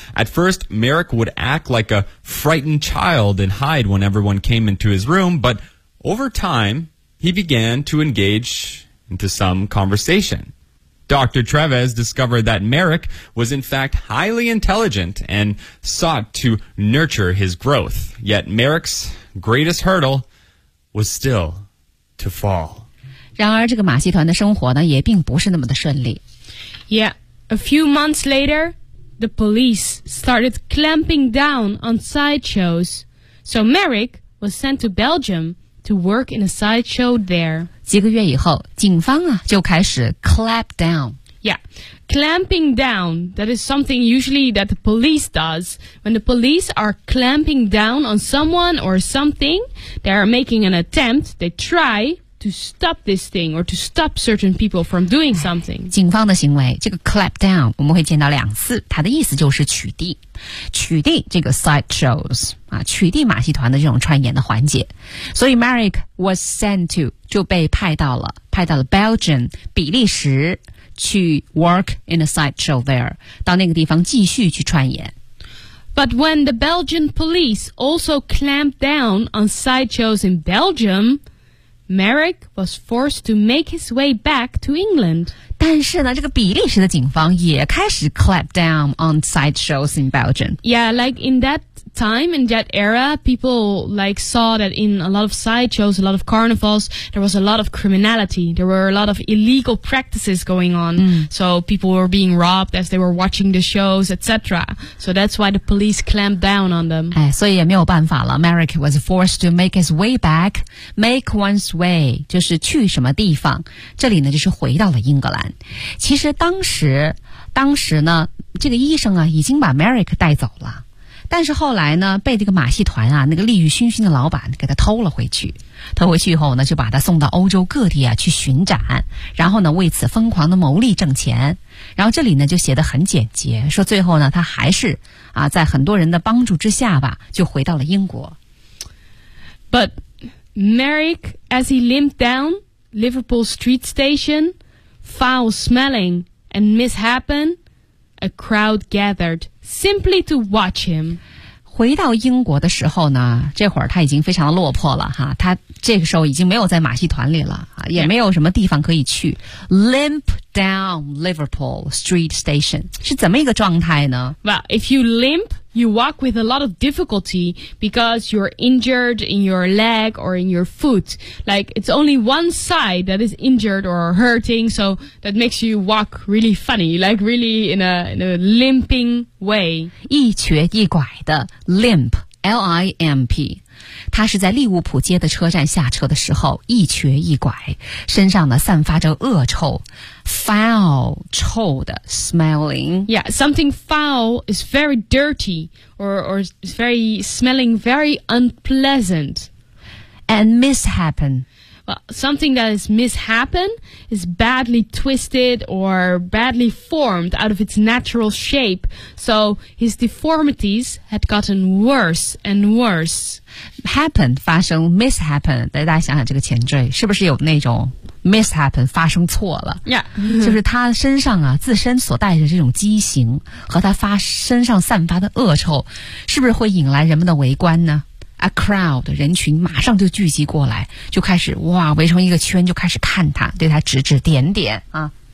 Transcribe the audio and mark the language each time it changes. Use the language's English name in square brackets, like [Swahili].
[English] At first, Merrick would act like a frightened child and hide when everyone came into his room, but over time, he began to engage into some conversation. Dr. Treves discovered that Merrick was in fact highly intelligent and sought to nurture his growth. Yet Merrick's greatest hurdle was still to fall. [Chinese] 然而这个马戏团的生活呢也并不是那么的顺利。 [English] Yeah, a few months later, the police started clamping down on sideshows. So Merrick was sent to Belgium to work in a sideshow there. [Chinese] 几个月以后警方啊就开始 [English] clamp down. Yeah, clamping down, that is something usually that the police does. When the police are clamping down on someone or something, they are making an attempt, they try... to stop this thing or to stop certain people from doing something. [Chinese] 警方的行为这个 [English] clap down [Chinese] 我们会见到两次它的意思就是取缔取缔这个 [English] side shows、 [Chinese] 啊、取缔马戏团的这种串演的环节所以 [English] Merrick was sent to [Chinese] 就被派到了 Belgium 比利时去 [English] work in a side show there [Chinese] 到那个地方继续去串演 [English] But when the Belgian police also clamped down on side shows in BelgiumMerrick was forced to make his way back to England. [Chinese] 但是呢这个比利时的警方也开始 [English] clamp down on sideshows in Belgium. Yeah, like in that time, in that era, people like saw that in a lot of sideshows, a lot of carnivals, there was a lot of criminality. There were a lot of illegal practices going on.、 Mm. So people were being robbed as they were watching the shows, etc. So that's why the police clamped down on them. [Chinese] 哎，所以也没有办法了。 [English] Merrick was forced to make his way back. Make one's way [Chinese] 就是去什么地方。这里呢就是回到了英格兰。其实当时呢，这个医生啊已经把 Merrick 带走了。但是后来呢被这个马戏团啊那个利欲熏熏的老板给他偷了回去。偷回去以后呢就把他送到欧洲各地啊去巡展然后呢为此疯狂的牟利挣钱。然后这里呢就写得很简洁说最后呢他还是啊在很多人的帮助之下吧就回到了英国。 [English] But Merrick, as he limped down Liverpool Street Station, foul smelling and mishappen,A crowd gathered simply to watch him. [Chinese] 回到英国的时候呢，这会儿他已经非常的落魄了哈。他这个时候已经没有在马戏团里了，也没有什么地方可以去。 [English] Yeah. Limp down Liverpool Street Station [Chinese] 是怎么一个状态呢 [English] ？Well, if you limp, you walk with a lot of difficulty because you're injured in your leg or in your foot. Like it's only one side that is injured or hurting, so that makes you walk really funny, like really in a limping way. [Chinese] 一瘸一拐的 limp, L-I-M-P. 他是在利物浦街的车站下车的时候一瘸一拐身上呢散发着恶臭 foul 臭的 smelling [English] Yeah, something foul is very dirty or is very smelling very unpleasant And mishappen Well, something that is mishappen is badly twisted or badly formed out of its natural shape So his deformities had gotten worse and worse [Chinese] Happen 发生 mishappen 大家想想这个前缀是不是有那种 mishappen 发生错了 [English] yeah, [Chinese] 就是他身上啊自身所带着这种畸形和他发身上散发的恶臭是不是会引来人们的围观呢 A crowd 人群马上就聚集过来就开始哇围成一个圈就开始看他对他指指点点啊。